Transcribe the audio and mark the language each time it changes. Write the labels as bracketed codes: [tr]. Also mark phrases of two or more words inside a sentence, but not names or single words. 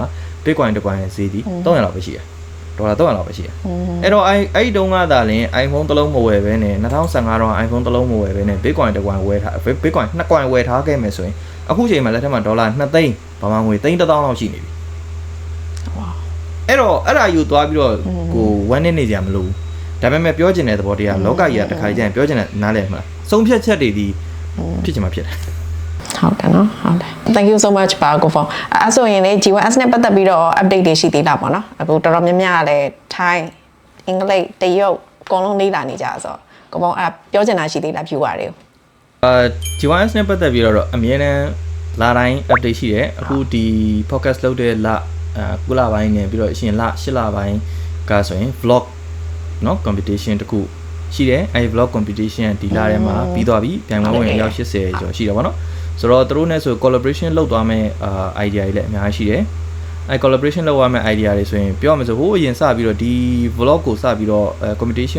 [my] Bitcoin တစ်ကွန်ရဲ့ဈေးဒီ300လောက်ပဲရှိရဒေါ်လာ300လောက်ပဲရှိရအဲ့တော့အဲ့တုန်းကသာလင် iPhone တစ်လုံးမဝယ်ဘဲနဲ့2015တော့ iPhone တစ်လုံးမဝယ်ဘဲနဲ့ Bitcoin တစ်ကွန်ဝယ်ထား Bitcoin 2ကွန်ဝယ်ထားခဲ့မယ်ဆိုရင်အခုချိန်မှာလက်ထက်မှာဒေါ်လာ2သိန်းဘာမှငွေ3,000လောက်ရှိနေပြီအဲ့တော့အဲ့ဒါယူသွားပြီးတော့ကို1နှစ်နေကြမလို့ဒါပေမဲ့ပြောချင်တဲ့သဘောတရားလောကကြီးကတစ်ခါကျရင်ပြောချင်တဲ့နားလည်မှာဆုံးဖြတ်ချက်တွေဒီဖြစ်ချင်မှဖြစ်တယ် ဟုတ်တယ်နော်ဟုတ်တယ် [en] Thank you so much [my] ပါကိုဖော်အဲ့ဆိုရင်လေ G1S နဲ့ပတ်သက်ပြီးတော့ update တွေရှိသေးတာပေါ့နော်အခုတော်တော်များများလည်း Thai အင်္ဂလိပ်တရုတ်အကုန်လုံးလေ့လာနေကြဆိုတော့ကိုဖော်အဲ့ပြောချင်တာရှိသေးလား viewer တွေကို G1S နဲ့ပတ်သက်ပြီးတော့အမြဲတမ်းလာတိုင်း update ရှိတယ်အခုဒီ podcast လုပ်တဲ့လ9လပိုင်းနဲ့ပြီးတော့အရှင်လ10လပိုင်းကဆိုရင် vlog เนาะ competition တခုရှိတယ်အဲဒီ [en] vlog competition [my] ဒီလထဲမှာပြီးသွားပြီပြန်ဝင်ရောက်80ကျော်ရှိတယ်ဗောနော်ဆိုတော့သူတို့နဲ့ဆို collaboration လုပ်သွားမယ့်idea တွေလည်းအများကြီးရှိတယ်အဲ collaboration လုပ်ရမယ့် idea တွေဆိုရင်ပြောရမယ်ဆိုဟိုအရင်စပြီးတော့ဒီ vlog ကိုစပြီးတော့competition